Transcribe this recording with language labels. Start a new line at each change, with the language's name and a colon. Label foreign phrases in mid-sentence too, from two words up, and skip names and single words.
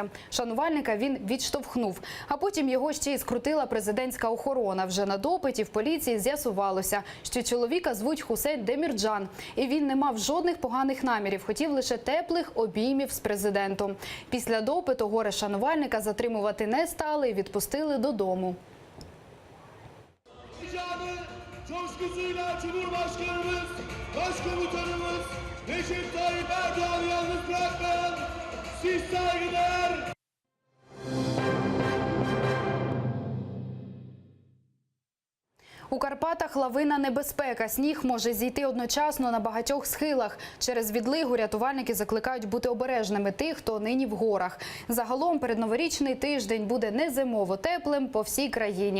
Ukrainian: Шанувальника він відштовхнув. А потім його ще й скрутила президентська охорона. Вже на допиті в поліції з'ясувалося, що чоловіка звуть Хусейн Демірджан. І він не мав жодних поганих намірів, хотів лише теплих обіймів з президентом. Після допиту горе шанувальника затримувати не стали і відпустили додому.
Turkish: Coşkusuyla Cumhurbaşkanımız, Başkomutanımız Recep Tayyip Erdoğan'ı yalnız bırakmayan siz saygıdeğer
Ukrainian: У Карпатах лавина небезпека. Сніг може зійти одночасно на багатьох схилах. Через відлигу рятувальники закликають бути обережними тих, хто нині в горах. Загалом передноворічний тиждень буде не зимово теплим по всій країні.